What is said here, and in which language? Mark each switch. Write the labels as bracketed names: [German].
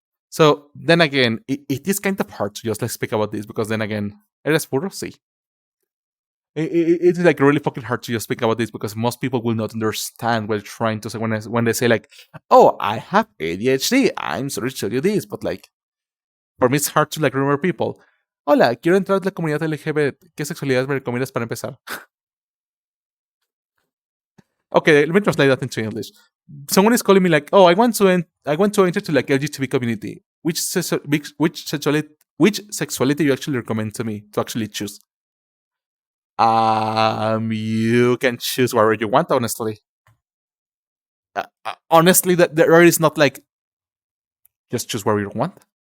[English] So then again, it is kind of hard to just like speak about this because then again, [Spanish] eres puro? Sí. [English] It's like really fucking hard to just speak about this because most people will not understand what you're trying to say when they say like, "Oh, I have ADHD. I'm sorry to tell you this," but like, for me it's hard to like remember people. [Spanish] Hola, quiero entrar a la comunidad LGBT. ¿Qué sexualidad me recomiendas para empezar? [English] Okay, let me translate that into English. Someone is calling me like, "Oh, I want to enter to like LGBT community. Which sexuality you actually recommend to me to actually choose?" You can choose whatever you want. Honestly, honestly, that there is not like just choose whatever you want.